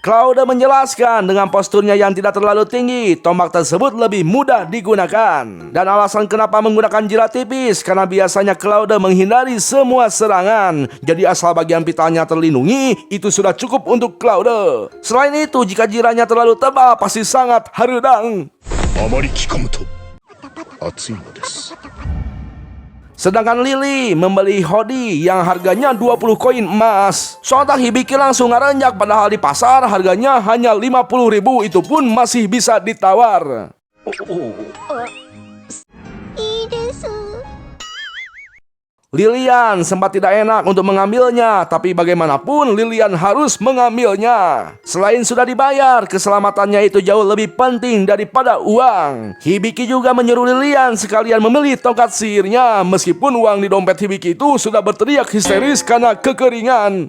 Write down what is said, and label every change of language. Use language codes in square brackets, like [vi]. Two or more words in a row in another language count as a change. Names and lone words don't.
[id] Claude menjelaskan dengan posturnya yang tidak terlalu tinggi, tombak tersebut lebih mudah digunakan. Dan alasan kenapa menggunakan jira tipis karena biasanya Claude menghindari semua serangan. Jadi asal bagian pitanya terlindungi, itu sudah cukup untuk Claude. Selain itu, jika jiranya terlalu tebal pasti sangat haredang. [ja] あまり着込むと熱いのです。 [id] Sedangkan Lily membeli hoodie yang harganya 20 koin emas. Sontak Hibiki langsung ngarenjak padahal di pasar harganya hanya 50.000, itu pun masih bisa ditawar. [ja] いいです。 [id] Lilian sempat tidak enak untuk mengambilnya, tapi bagaimanapun Lilian harus mengambilnya. Selain sudah dibayar, keselamatannya itu jauh lebih penting daripada uang. Hibiki juga menyuruh Lilian sekalian membeli tongkat sihirnya, meskipun uang di dompet Hibiki itu sudah berteriak histeris karena kekeringan.